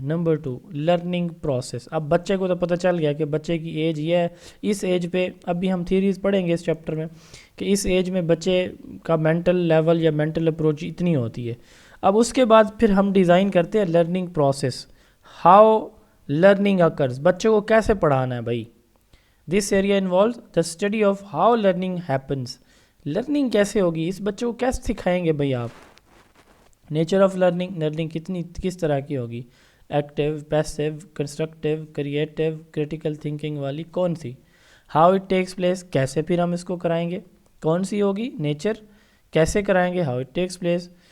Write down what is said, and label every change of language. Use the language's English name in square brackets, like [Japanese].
[Urdu] Number 2 learning process. اب بچے کو تو پتہ چل گیا کہ بچے کی ایج یہ ہے، اس ایج پہ اب بھی ہم تھیریز پڑھیں گے اس چیپٹر میں کہ اس ایج میں بچے کا مینٹل لیول یا مینٹل اپروچ اتنی ہوتی ہے. اب اس کے بعد پھر ہم ڈیزائن کرتے ہیں learning process, [English] how learning occurs, [Urdu] بچے کو کیسے پڑھانا ہے بھائی. [English] This area involves the study of how learning happens. [Urdu] Learning کیسے ہوگی، اس بچے کو کیسے سکھائیں گے بھائی آپ. نیچر آف لرننگ، لرننگ کس طرح کی ہوگی، active, passive, constructive, creative, critical thinking والی کون سی. [English] how it takes place, [Urdu] کیسے پھر ہم اس کو کرائیں گے، کون سی ہوگی، نیچر، کیسے کرائیں گے، ہاؤ اٹ ٹیکس پلیس.